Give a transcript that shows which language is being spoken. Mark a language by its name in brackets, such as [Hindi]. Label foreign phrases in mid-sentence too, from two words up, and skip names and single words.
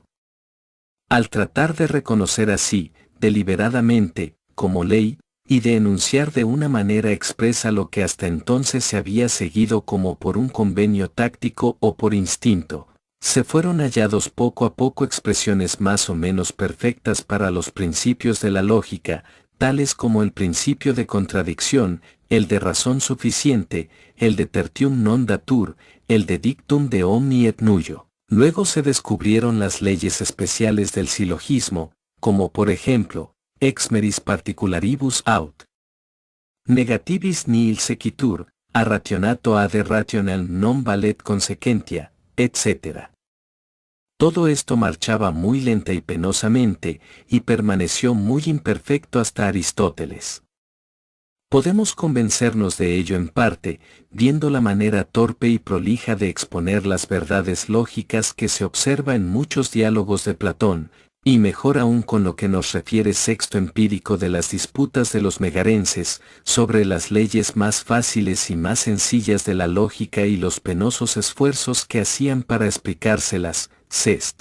[Spanish] Al tratar de reconocer así, deliberadamente, como ley, y de enunciar de una manera expresa lo que hasta entonces se había seguido como por un convenio táctico o por instinto, se fueron hallados poco a poco expresiones más o menos perfectas para los principios de la lógica, tales como el principio de contradicción, el de razón suficiente, el de [Latin] tertium non datur, [Spanish] el de [Latin] dictum de omni et nullo. [Spanish] Luego se descubrieron las leyes especiales del silogismo, como por ejemplo, [Latin] ex meris particularibus aut negativis nihil sequitur, a rationato ad rationem non valet consequentia, [Spanish] etc. Todo esto marchaba muy lenta y penosamente, y permaneció muy imperfecto hasta Aristóteles. Podemos convencernos de ello en parte, viendo la manera torpe y prolija de exponer las verdades lógicas que se observa en muchos diálogos de Platón, y mejor aún con lo que nos refiere Sexto Empírico de las disputas de los megarenses, sobre las leyes más fáciles y más sencillas de la lógica y los penosos esfuerzos que hacían para explicárselas, Sest.